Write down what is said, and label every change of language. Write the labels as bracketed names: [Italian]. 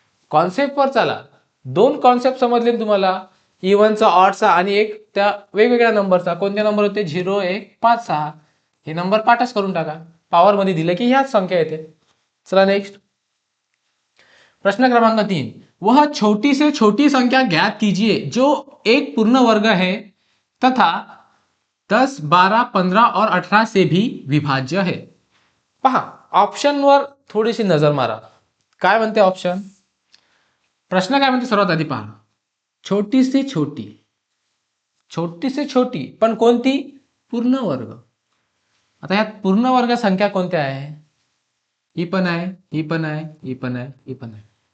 [Marathi] Concept वर चला, 2 concept समजले तुम्हाला, इव्हनचा ऑडचा आणि एक त्या वेगवेगळ्या नंबरचा। कोणते नंबर होते, 0 1 5 6, हे नंबर पाठच करून टाका, पॉवर मध्ये दिलं की ह्याच संख्या येते। चला नेक्स्ट प्रश्न क्रमांक 3। [Hindi] वह छोटी से छोटी संख्या ज्ञात कीजिए जो एक पूर्ण वर्ग है तथा 10, 12, 15 और 18 से भी विभाज्य है. [Marathi] पहा ऑप्शनवर थोडीशी नजर मारा. काय म्हणते ऑप्शन? प्रश्न काय म्हणते सर्वात आधी पहा. [Hindi] छोटी से छोटी, छोटी से छोटी [Marathi] पण कोणती? पूर्ण वर्ग. आता यात पूर्ण वर्ग संख्या कोणत्या आहे? ही पण आहे, ही पण आहे, ही पण आहे, ही पण आहे.